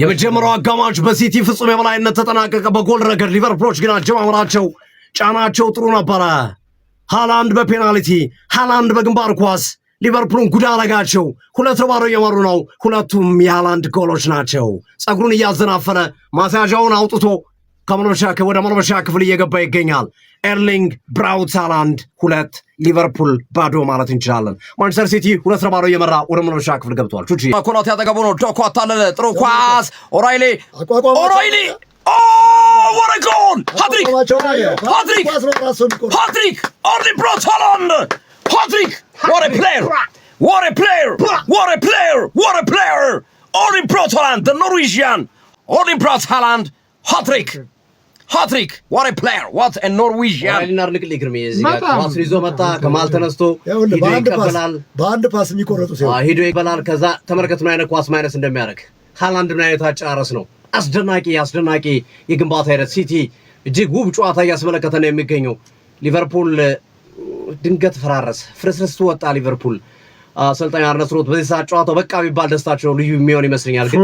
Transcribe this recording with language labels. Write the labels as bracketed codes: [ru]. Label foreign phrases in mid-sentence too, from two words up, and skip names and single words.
[am] የመጀመሪያው አጋማሽ በሲቲ ፍጹም የበላይነት ተጠናቀቀ። በጎል ረገድ ሊቨርፑሎች ግን አጀማመራቸው ጫናቸው ጥሩ ነበረ። ሃላንድ በፔናልቲ ሃላንድ በግንባር ኳስ ሊቨርፑልን ጉዳ አረጋቸው። 2-0 እየመሩ ነው። ሁለቱም የሃላንድ ጎሎች ናቸው። ጸጉሩን እያዘናፈረ ማስያዣውን አውጥቶ ከመልበሻ ወደ መልበሻ ክፍል እየገባ ይገኛል። ኤርሊንግ ብራውት ሃላንድ 2 ሊቨርፑል ባዶ ማለት እንችላለን። ማንቸስተር ሲቲ 2-0 እየመራ ወደ መልበሻ ክፍል ገብቷል። ቹቺ ኮናቴ ያጠገቡ ነው። ዶኮ አታለለ። ጥሩ ኳስ ኦራይሌ [en] what a goal! Hat-trick! Erling Braut Haaland! Hat-trick! What a player! Erling Braut Haaland, the Norwegian. Erling Braut Haaland, hat-trick! What a player! What a Norwegian! [am] አይናር ልክ ሊግርም ኳስ ይዞ መጣ። ከማል ተነስቶ ሂዶ ይቀበላል። በአንድ ፓስ የሚቆረጡ ሲሆን ሂዶ ይበላል። ከዛ ተመልከቱ ምን አይነት ኳስ ማይነስ እንደሚያደርግ። ሃላንድ ምን አይነት አጫረስ ነው! አስደናቂ የግንባታ ሂደት። ሲቲ እጅግ ውብ ጨዋታ እያስመለከተ ነው የሚገኘው። ሊቨርፑል ድንገት ፈራረሰ፣ ፍርስርስ ወጣ። ሊቨርፑል አሰልጣኝ አርነ ስሎት በዚህ ሰዓት ጨዋታው በቃ ቢባል ደስታቸው ልዩ የሚሆን ይመስለኛል። ግን